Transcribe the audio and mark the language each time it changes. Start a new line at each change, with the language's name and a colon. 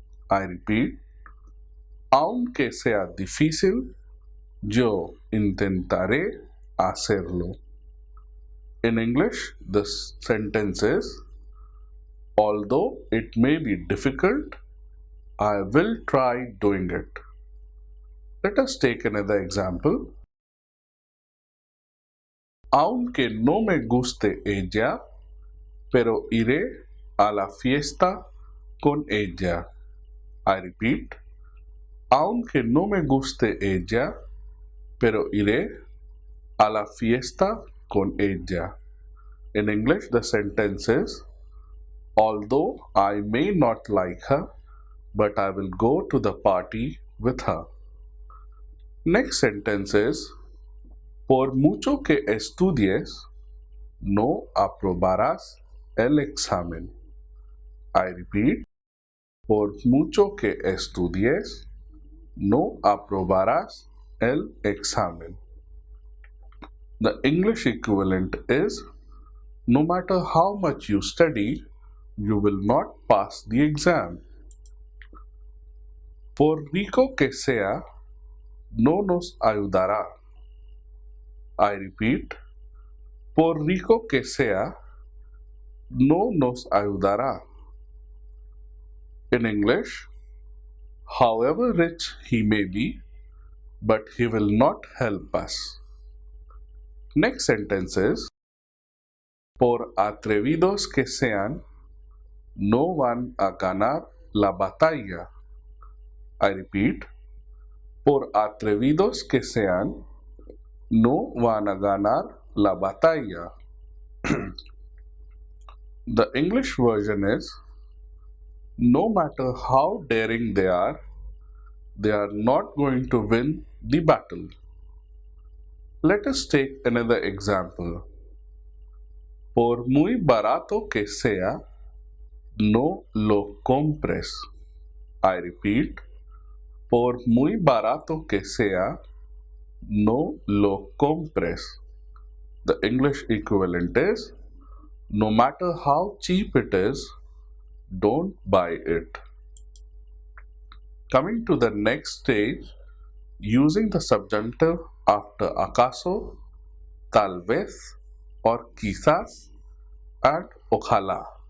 English: I repeat,
Spanish: aunque sea difícil, yo intentaré hacerlo.
English: In English, the sentence is, although it may be difficult, I will try doing it. Let us take another example.
Spanish: Aunque no me guste ella, pero iré a la fiesta con ella.
English: I repeat,
Spanish: aunque no me guste ella, pero iré a la fiesta con ella.
English: In English, the sentence is, although I may not like her, but I will go to the party with her. Next sentence is,
Spanish: por mucho que estudies, no aprobarás el examen.
English: I repeat,
Spanish: por mucho que estudies, no aprobarás el examen.
English: The English equivalent is, no matter how much you study, you will not pass the exam.
Spanish: Por rico que sea, no nos ayudará.
English: I repeat,
Spanish: por rico que sea, no nos ayudará.
English: In English, however rich he may be, but he will not help us. Next sentence is,
Spanish: por atrevidos que sean, no van a ganar la batalla.
English: I repeat,
Spanish: por atrevidos que sean, no van a ganar la batalla.
English: The English version is, no matter how daring they are not going to win the battle. Let us take another example.
Spanish: Por muy barato que sea, no lo compres.
English: I repeat,
Spanish: por muy barato que sea, no lo compres.
English: The English equivalent is, no matter how cheap it is, don't buy it. Coming to the next stage, using the subjunctive after acaso, tal vez, or quizás, and ojalá.